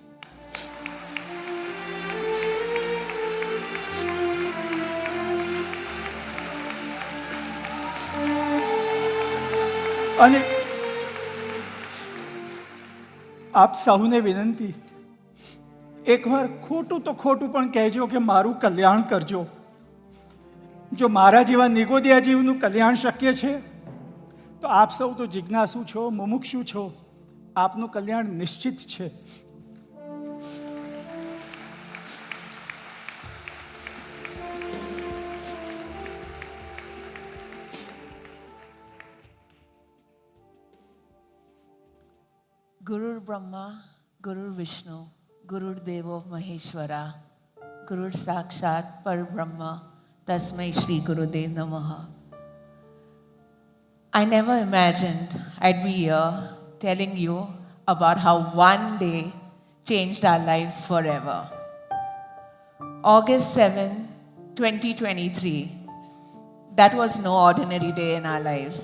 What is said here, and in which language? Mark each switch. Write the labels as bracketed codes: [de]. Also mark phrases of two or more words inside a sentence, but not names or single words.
[gu] અને આપ સૌને વિનંતી, એકવાર ખોટું તો ખોટું પણ કહેજો કે મારું કલ્યાણ કરજો. જો મારા જેવા નિગોદિયા જીવનું કલ્યાણ શક્ય છે, તો આપ સૌ તો જિજ્ઞાસુ છો, મુમુક્ષુ છો, આપનું કલ્યાણ નિશ્ચિત છે. [sa] गुरुर् ब्रह्मा, गुरुर् विष्णु, गुरुर् देवो महेश्वर, गुरुर् साक्षात् पर ब्रह्म, तस्मै श्री गुरुदेव नमः. [en] I never imagined I'd be here telling you about how one day changed our lives forever. August 7, 2023. That was no ordinary day in our lives.